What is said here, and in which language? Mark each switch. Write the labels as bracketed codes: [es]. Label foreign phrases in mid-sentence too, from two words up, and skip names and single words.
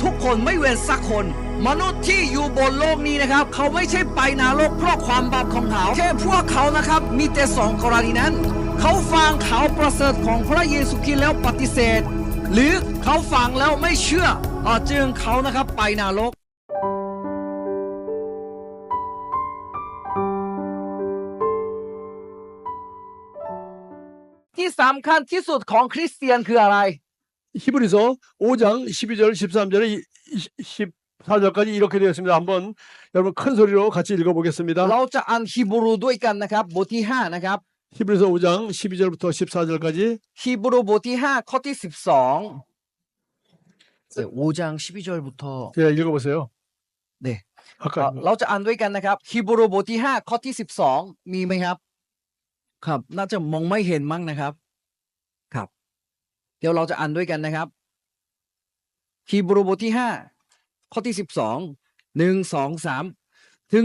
[th] ทุกคนไม่เว้นสักคนมนุษย์ที่อยู่บนโลกนี้นะครับเขาไม่ใช่ไปนรกเพราะความบาปของเขาแค่พวกเขานะครับมีแต่สองกรณีนั้นเขาฟังข่าวประเสริฐของพระเยซูคริสต์แล้วปฏิเสธหรือเขาฟังแล้วไม่เชื่อจึงเขานะครับไปนรกที่สำคัญที่สุดของคริสเตียนคืออะไร [ko] 히브리서 5장 12절 13절에 14절까지 이렇게 되어 있습니다. 한번 여러분 큰 소리로 같이 읽어보겠습니다. [th] เราจะอ่านฮีบรูด้วยกันนะครับบทที่5นะครับ [ko] 히브리서 5장 12절부터 14절까지 [th] ฮีบรูบทที่5ข้อที่12 [ko] 5장 12절부터 제가 읽어보세요. 네. 아까 [th] เราจะอ่านด้วยกันนะครับฮีบรูบทที่5ข้อที่12มีไหมครับครับน่าจะมองไม่เห็นมั้งนะครับครับเดี๋ยวเราจะอ่านด้วยกันนะครับฮีบรูบทที่5ข้อที่12 1 2 3ถึง